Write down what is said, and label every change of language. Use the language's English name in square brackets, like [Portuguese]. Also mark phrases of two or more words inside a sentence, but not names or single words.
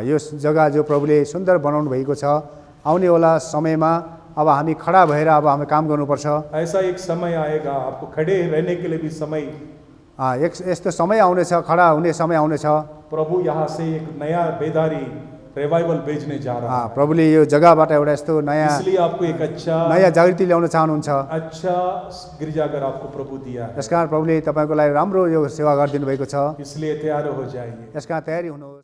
[Nepali] यो जग्गा जो प्रभुले सुन्दर बनाउनु भएको छ, आउनेवाला समयमा अब हामी खडा भएर अब हामी काम गर्नुपर्छ। [Hindi] ऐसा एक समय आएगा, आपको खड़े रहने के लिए भी समय, [Nepali] यस्तो समय आउनेछ, खडा हुने समय आउनेछ। [Hindi] प्रभु यहाँ से एक नया बेदारी रिवाइवल भेजने जा रहा है। [Nepali] प्रभुले यो जग्गाबाट एउटा यस्तो नयाँ [Hindi] इसलिए आपको एक [Nepali] नयाँ जागृति ल्याउन चाहनुहुन्छ। [Hindi] अच्छा गिरजाघर आपको प्रभु दिया है, [Nepali] यसकारण प्रभुले तपाईँको लागि राम्रो यो सेवा गरिदिनु भएको छ। [Hindi] इसलिए तैयार हो जाइए। [Nepali] यसका तयारी हुनुहोस्।